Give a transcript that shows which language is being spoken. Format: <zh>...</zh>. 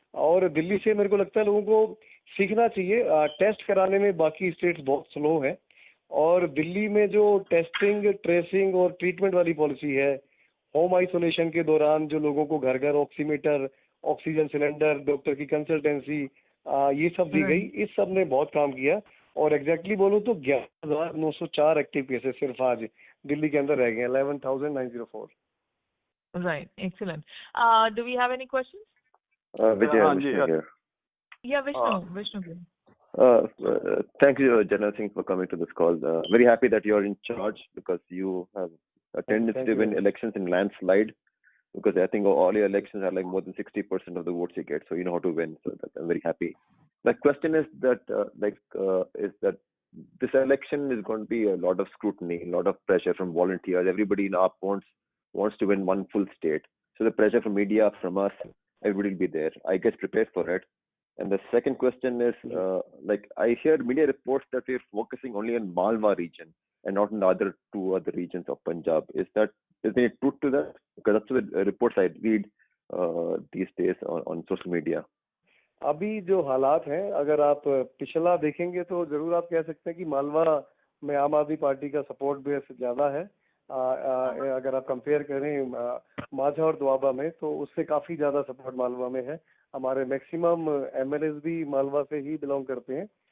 <hi>और दिल्ली से मेरे को लगता है लोगों को सीखना चाहिए। टेस्ट कराने में बाकी स्टेट्स बहुत स्लो है, और दिल्ली में जो टेस्टिंग, ट्रेसिंग और ट्रीटमेंट वाली पॉलिसी है, होम आइसोलेशन के दौरान जो लोगों को घर घर ऑक्सीमीटर, ऑक्सीजन सिलेंडर, डॉक्टर की कंसल्टेंसी, ये सब दी गई, इस सब ने बहुत काम किया। और एग्जैक्टली बोलूं तो 11,904 एक्टिव केसेस सिर्फ आज दिल्ली के अंदर रह गए, 11,904।</hi> <en>Right, excellent. Do we have any questions? Vijay, Vishnu here. Yeah, Vishnu. Thank you, General Singh, for coming to this call. Very happy that you're in charge because you have a tendency to win elections in landslide. Because I think all your elections are like more than 60% of the votes you get, so you know how to win. So I'm very happy. My question is that, is that this election is going to be a lot of scrutiny, a lot of pressure from volunteers. Everybody in AAP wants to win one full state. So the pressure from media, from us, everybody will be there. I guess prepared for it. And the second question is, I hear media reports that we're focusing only on Malwa region and not in the other two other regions of Punjab. Is there any truth to that? Because that's the reports I read these days on social media.</en> <hi>अभी जो हालात हैं, अगर आप पिछला देखेंगे तो जरूर आप कह सकते हैं कि मालवा में आम आदमी पार्टी का सपोर्ट बेस ज्यादा है। अगर आप कंपेयर करें माझा और दोआबा में, तो उससे काफी ज्यादा सपोर्ट मालवा में है। हमारे मैक्सिमम एमएलएस भी मालवा से ही बिलोंग करते हैं।</hi>